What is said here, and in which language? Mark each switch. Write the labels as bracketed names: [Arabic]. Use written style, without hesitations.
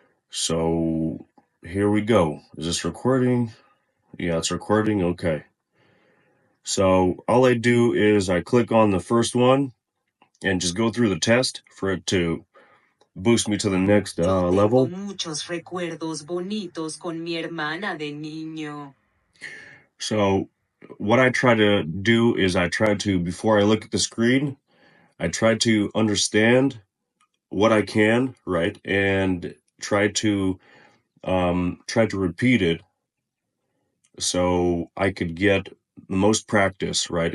[English] So here we go. Is this recording? Yeah, it's recording. Okay. So all I do is I click on the first one and just go through the test for it to boost me to the next level. [Spanish] Muchos recuerdos bonitos con mi hermana de niño. [English] So what I try to do is I try to, before I look at the screen, I try to understand what I can, right? And try to repeat it so I could get the most practice, right?